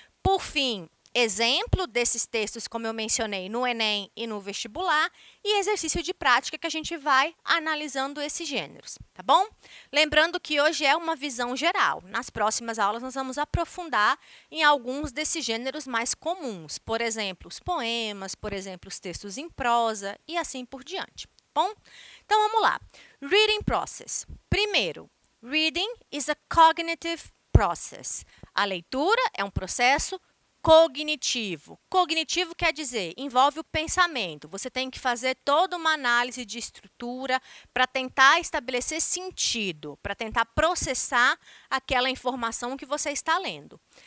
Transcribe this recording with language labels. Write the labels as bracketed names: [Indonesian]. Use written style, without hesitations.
[Portuguese] Por fim, exemplo desses textos, como eu mencionei, no Enem e no vestibular, e exercício de prática que a gente vai analisando esses gêneros, tá bom? Lembrando que hoje é uma visão geral. Nas próximas aulas, nós vamos aprofundar em alguns desses gêneros mais comuns. Por exemplo, os poemas, por exemplo, os textos em prosa e assim por diante, tá bom? Então, vamos lá. [English] Reading process. [Portuguese] Primeiro, [English] reading is a cognitive process. [Portuguese] A leitura é um processo cognitivo. Cognitivo quer dizer, envolve o pensamento. Você tem que fazer toda uma análise de estrutura para tentar estabelecer sentido, para tentar processar aquela informação que você está lendo.